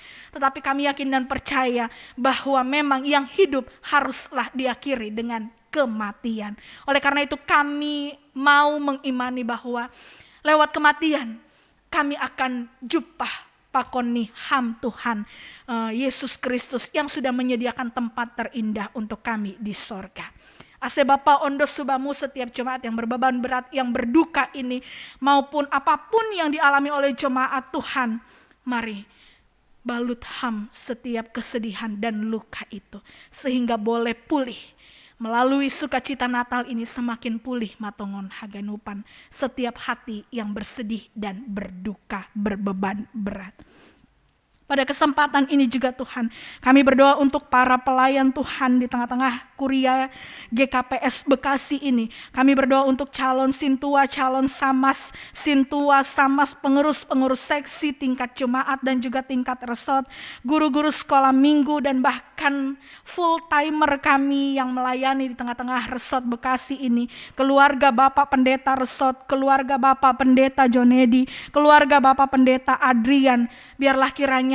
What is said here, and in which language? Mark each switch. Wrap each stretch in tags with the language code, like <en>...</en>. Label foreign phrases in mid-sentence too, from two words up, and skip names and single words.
<id>Tetapi kami yakin dan percaya bahwa memang yang hidup haruslah diakhiri dengan kematian. Oleh karena itu kami mau mengimani bahwa lewat kematian kami akan jumpa</id> <bts>pakoni ham</bts> <id>Tuhan Yesus Kristus yang sudah menyediakan tempat terindah untuk kami di sorga.</id> <bts>Ase Bapa ondo subamu</bts> <id>setiap jemaat yang berbeban berat, yang berduka ini, maupun apapun yang dialami oleh jemaat Tuhan, mari balut ham setiap kesedihan dan luka itu, sehingga boleh pulih. Melalui sukacita Natal ini semakin pulih</id> <bts>matongon haganupan</bts> <id>setiap hati yang bersedih dan berduka, berbeban berat. Pada kesempatan ini juga Tuhan, kami berdoa untuk para pelayan Tuhan di tengah-tengah Kuria GKPS Bekasi ini. Kami berdoa untuk calon Sintua, calon Samas, Sintua, Samas, pengurus-pengurus seksi, tingkat jemaat dan juga tingkat resort, guru-guru sekolah minggu dan bahkan full timer kami yang melayani di tengah-tengah resort Bekasi ini. Keluarga Bapak Pendeta Resort, keluarga Bapak Pendeta Jonedi, keluarga Bapak Pendeta Adrian, biarlah kiranya</id>